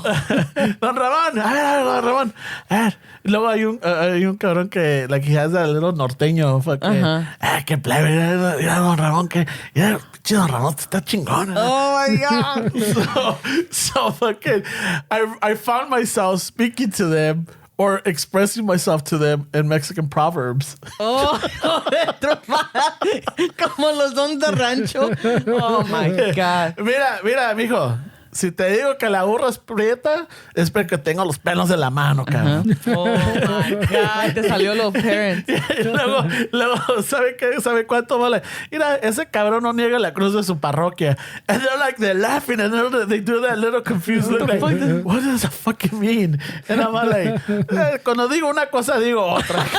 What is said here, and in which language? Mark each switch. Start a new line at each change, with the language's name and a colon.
Spanish: Don Ramón, Don Ramón. Luego hay un cabrón que, like,
English: he has a little
Spanish: norteño, fucking, que plebe, mira Don Ramón, que, mira, pinche Don Ramón, está chingón.
English: Oh, my God. So fucking, I found myself speaking to them or expressing myself to them in Mexican proverbs.
Spanish: Oh, como los don de rancho.
English: Oh, my God.
Spanish: Mira, mijo. Si te digo que la burra es prieta, es porque tengo los pelos de la mano, cabrón.
English: Oh, my God.
Spanish: Te salió los parents. Y luego, ¿sabe cuánto vale? Mira, ese cabrón no niega la cruz de su parroquia.
English: And they're laughing and they do that little confused look like, what does that fucking mean? And I'm like,
Spanish: cuando digo una cosa, digo otra.